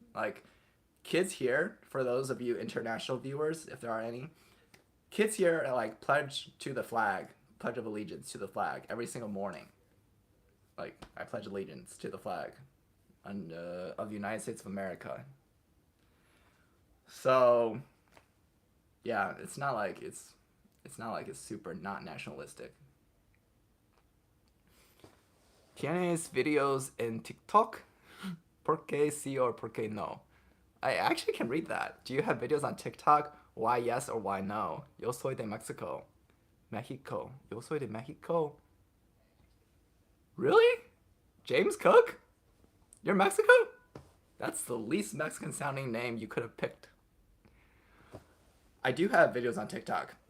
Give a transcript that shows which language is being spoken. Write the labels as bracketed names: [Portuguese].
[English] Like, kids here, for those of you international viewers, if there are any, kids here like pledge to the flag, pledge of allegiance to the flag every single morning. Like, I pledge allegiance to the flag of the United States of America. So, yeah, it's not like it's super not nationalistic. [Spanish] ¿Tienes videos en TikTok? ¿Por qué sí or por qué no? [English] I actually can read that. Do you have videos on TikTok? Why yes or why no? [Spanish] Yo soy de Mexico. Mexico. Yo soy de Mexico. [English] Really? [Spanish] James Cook? [English] You're Mexico? That's the least Mexican sounding name you could have picked. I do have videos on TikTok.